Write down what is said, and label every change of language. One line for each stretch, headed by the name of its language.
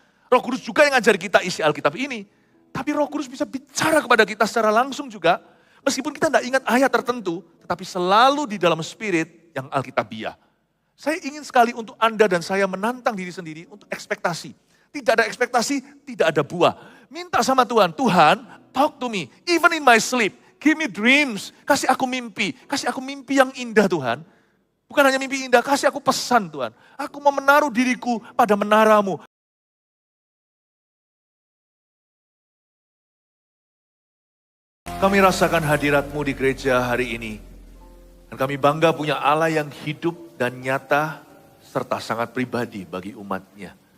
Indonesian: Roh Kudus juga yang ngajar kita isi Alkitab ini. Tapi Roh Kudus bisa bicara kepada kita secara langsung juga. Meskipun kita tidak ingat ayat tertentu, tetapi selalu di dalam spirit yang Alkitabiah. Saya ingin sekali untuk Anda dan saya menantang diri sendiri untuk ekspektasi. Tidak ada ekspektasi, tidak ada buah. Minta sama Tuhan,
English: Tuhan talk to me, even in my sleep. Give me dreams,
Indonesian: kasih aku mimpi yang indah Tuhan. Bukan hanya mimpi indah, kasih aku pesan Tuhan. Aku mau menaruh diriku pada menara-Mu. Kami rasakan hadirat-Mu di gereja hari ini. Dan kami bangga punya Allah yang hidup dan nyata, serta sangat pribadi bagi umat-Nya.